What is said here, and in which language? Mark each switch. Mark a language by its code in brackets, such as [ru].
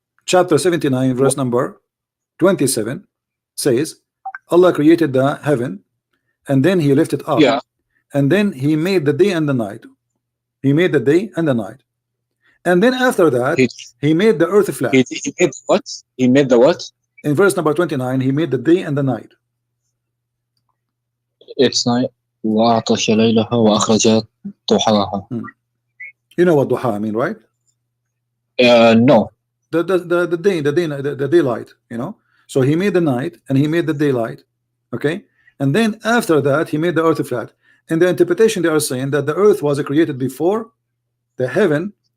[en] Chapter 79, verse number 27 says, Allah created the heaven, and then he lifted up, Yeah. and then he made the day and the night. He made the day and the night, and then after that he made the earth flat. He made what? He made the what? In verse number 29, he made the day and the night. It's night. [ar] وأعطش ليلها وأخرج ضحاها. [en] You know what duha mean, right? No. The daylight, you know. So he made the night and he made the daylight, okay, and then after that he made the earth flat. In the interpretation, they are saying that the earth was created before the heaven.